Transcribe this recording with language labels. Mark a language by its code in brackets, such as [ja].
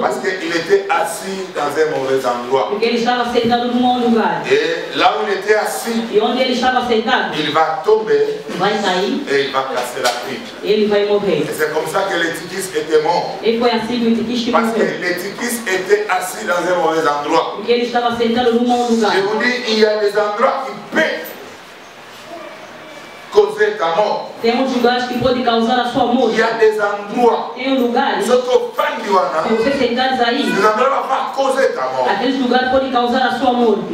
[fr] Parce qu'il était assis dans un mauvais endroit. [pt] Porque ele estava sentado num mau lugar. [fr] Et là où il était assis, [pt] e onde ele estava sentado, [fr] il va tomber. [pt] Vai cair. [fr] Et il va casser la tripe. [pt] Ele vai morrer. [fr] Et c'est comme ça que Eutychus était mort. [pt] E foi assim que Eutychus [fr] Parce [pt] morreu. [fr] que Eutychus était assis dans un mauvais endroit. [pt] Porque ele estava sentado num mau lugar. [fr] Je vous dis, il y a des endroits qui peuvent causer ta mort. [pt] Tem lugares que podem causar a sua morte. [fr] Il y a des endroits. [pt] Tem lugares. Se você sentares aí, [fr] ces endroits vont causer ta mort. [pt] Aqueles lugares podem causar a sua morte.